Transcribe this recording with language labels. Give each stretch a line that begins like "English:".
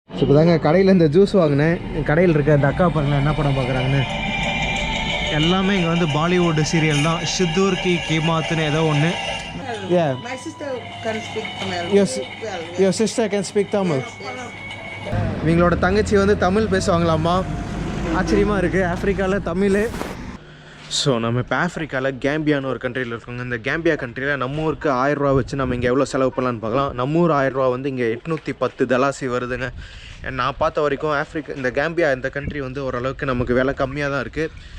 Tamil: So இப்போ தாங்க கடையில் இந்த ஜூஸ் வாங்கினேன். கடையில் இருக்க இந்த அக்கா பாருங்கள் என்ன படம் பார்க்குறாங்கன்னு. எல்லாமே இங்கே வந்து பாலிவுட் சீரியல் தான். சித்தூர் கி கீமாத்துன்னு ஏதோ ஒன்று.
English: Yeah. My sister can speak Tamil. Your sister can speak Tamil.
Tamil: இவங்களோட தங்கச்சி வந்து தமிழ் பேசுவாங்களாம்மா. ஆச்சரியமாக இருக்குது. ஆஃப்ரிக்காவில் தமிழ். ஸோ நம்ம இப்போ ஆஃப்ரிக்காவில் கேம்பியான்னு ஒரு கண்ட்ரியில் இருக்கோங்க. இந்த கேம்பியா கண்ட்ரியில் நம்ம ஊருக்கு 1000 ரூபா வச்சு நம்ம இங்கே எவ்வளோ செலவு பண்ணலான்னு பார்க்கலாம். நம்ம ஊர் 1000 ரூபா வந்து இங்கே 810 தலாசி வருதுங்க. நான் பார்த்த வரைக்கும் இந்த கேம்பியா இந்த கண்ட்ரி வந்து ஓரளவுக்கு நமக்கு விலை கம்மியாக தான் இருக்குது.